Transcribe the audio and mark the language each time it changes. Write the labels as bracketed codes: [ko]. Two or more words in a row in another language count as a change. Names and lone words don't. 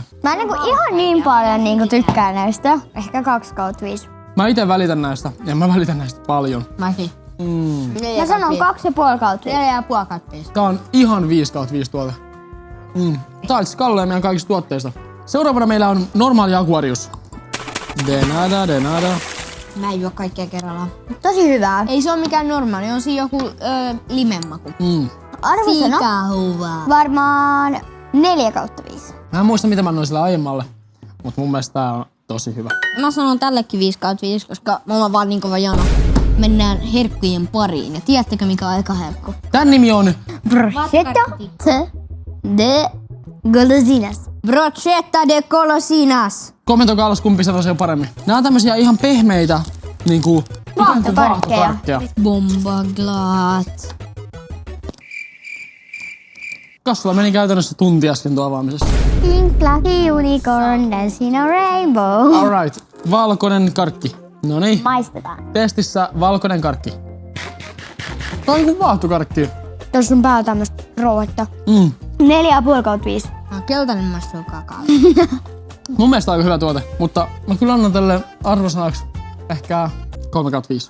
[fi] Mä en ihan niin paljon tykkään näistä. Ehkä 2/5. Mä ite välitän näistä, ja mä välitän näistä paljon. Mäkin. Mä sanon 2,5/5. 4,5/5. Tää on ihan 5/5 tuote. Tää on Kalle meidän kaikista tuotteista. Seuraavana meillä on normaali Aquarius. [es] De nada. [fi] Mä en juo kaikkea kerrallaan. Tosi hyvää. Ei se oo mikään normaali, on siinä joku limenmaku. Arvosana Sikahuvaa. varmaan 4/5. Mä en muista mitä mä annoin sillä aiemmalle, mut mun mielestä tää on tosi hyvä. Mä sanon tällekin 5/5, koska mulla on vaan niin kova jano. Mennään herkkujen pariin. Ja tiedättekö mikä on eka herkku? Tän nimi on [es] Brochetta de golosinas. Brochetta de golosinas. [fi] kommentoikaa alas kumpi se on paremmin. Nää on tämmösiä ihan pehmeitä niinku Vaahtokarkkeja. Bombaglat. Kassulla meni käytännössä tunti äsken tuo avaamisessa. [en] Pink fluffy unicorn dancing a rainbow. [fi] Alright, valkoinen karkki. Noniin, Maistetaan. testissä valkoinen karkki. Tää on niinku vaahtokarkki. Tuossa on päällä tämmöstä rouetta. 4,5/5. Keltainen maistuu kakao. Mun mielestä aika hyvä tuote, mutta mä kyllä annan tälle arvosanaksi ehkä 3/5.